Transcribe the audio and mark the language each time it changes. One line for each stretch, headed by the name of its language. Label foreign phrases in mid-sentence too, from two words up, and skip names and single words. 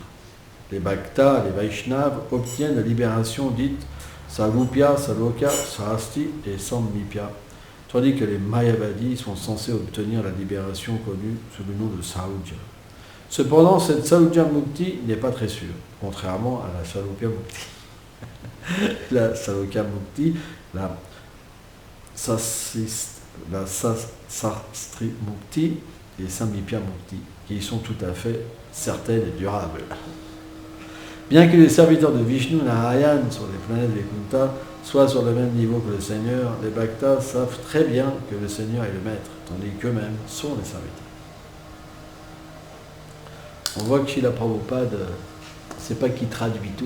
French: Les Bhaktas, les Vaishnavas obtiennent la libération dite Salupya, Saloka, Sahasti et Samipya, tandis que les Mayavadis sont censés obtenir la libération connue sous le nom de Sahaja. Cependant, cette
Sanskrit: सहज मुक्ति
French: n'est pas très sûre, contrairement à la
Sanskrit: सारूप्य मुक्ति.
French: La
Sanskrit: सालोक्य मुक्ति,
French: la
Sanskrit: सार्ष्टि मुक्ति
French: et
Sanskrit: सामीप्य मुक्ति,
French: qui sont tout à fait certaines et durables. Bien que les serviteurs de Vishnu Narayan sur les planètes Vaikuntha soient sur le même niveau que le Seigneur, les Bhaktas savent très bien que le Seigneur est le maître, tandis qu'eux-mêmes sont les serviteurs. On voit que Srila Prabhupada, c'est pas qu'il traduit tout.